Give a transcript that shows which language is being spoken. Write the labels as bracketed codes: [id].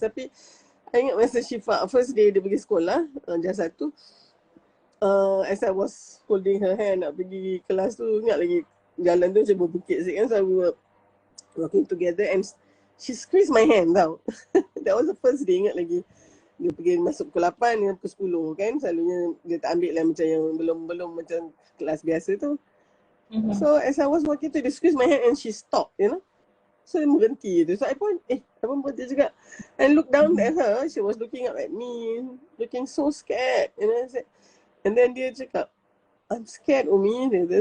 [ms] Tapi I ingat masa Syiffa first day dia pergi sekolah jam 1, [en] as I was holding her hand [ms] nak pergi kelas tu, ingat lagi jalan tu macam berbukit sikit kan, [en] so we were walking together and she squeezed my hand [ms] tau. [en] That was the first day, [ms] ingat lagi. Dia pergi masuk pukul 8 dengan pukul 10 kan, selalunya dia tak ambil lah macam yang belum macam kelas biasa tu. [en] So as I was walking to, dia squeeze my hand and she stopped, So [ms] dia berhenti tu. [en] So I [ms] pun berhenti juga. [en] And look down at her, she was looking up at me, looking so scared. I said, and then [ms] dia cakap, [en] I'm scared Umi.